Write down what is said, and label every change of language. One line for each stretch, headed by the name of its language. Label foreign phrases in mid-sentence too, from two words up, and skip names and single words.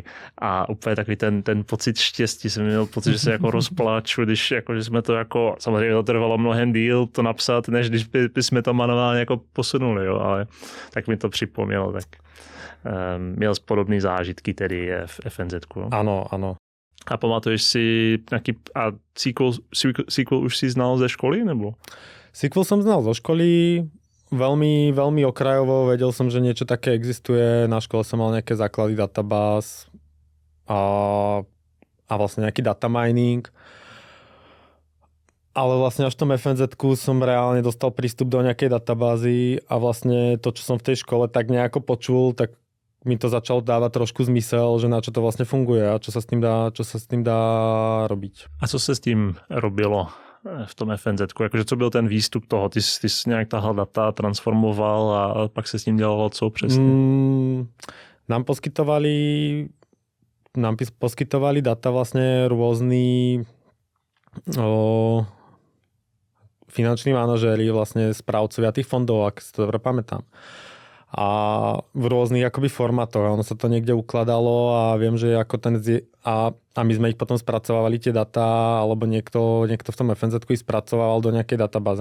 Czech: A úplně takový ten pocit štěstí, jsem měl pocit, že se jako rozpláču, když jako, že jsme to jako, samozřejmě to trvalo mnohem díl to napsat, než když bychom to manuálně jako posunuli, jo, ale tak mi to připomnělo, tak měl podobné zážitky tedy v FNZ-ku. Ano. A pamatuješ si nějaký, a SQL už si znal ze školy, nebo?
Slovak: SQL som znal zo školy, veľmi, veľmi okrajovo, vedel som, že niečo také existuje, na škole som mal nejaké základy databáz a vlastne nejaký data mining. Ale vlastne až v tom FNZ-ku som reálne dostal prístup do nejakej databázy a vlastne to, čo som v tej škole tak nejako počul, tak mi to začalo dávať trošku zmysel, že na čo to vlastne funguje a čo sa s tým dá robiť.
Czech: A co se s tím robilo v tom FNZ-ku? Jakože co byl ten výstup toho? Ty jsi nějak tahal data, transformoval a pak se s ním dělalo co přesně?
Slovak: Nám poskytovali data vlastne rôzni finanční manažéri, vlastne správcovia tých fondov, ak si to dobre pamätám. A v rôznych akoby formátoch. Ono sa to niekde ukladalo a viem, že ako a my sme ich potom spracovávali tie data, alebo niekto v tom FNZ-ku ich spracovával do nejakej databázy.